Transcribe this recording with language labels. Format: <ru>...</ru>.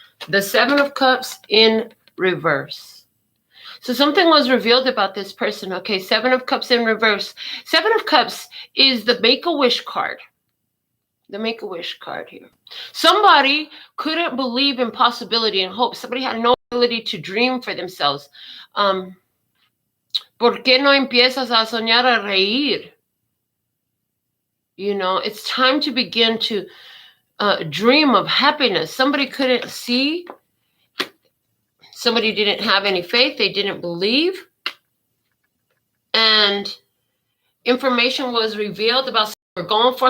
<en>The 7 of Cups in reverse. So something was revealed about this person. Okay, 7 of Cups in reverse. 7 of Cups is the Make-A-Wish card. The Make-A-Wish card here. Somebody couldn't believe in possibility and hope. Somebody had no ability to dream for themselves.</en> <es>¿Por qué no empiezas a soñar a reír?</es> <en>You know, it's time to begin to dream of happiness. Somebody couldn't see. Somebody didn't have any faith. They didn't believe. And information was revealed about what we're going for.</en>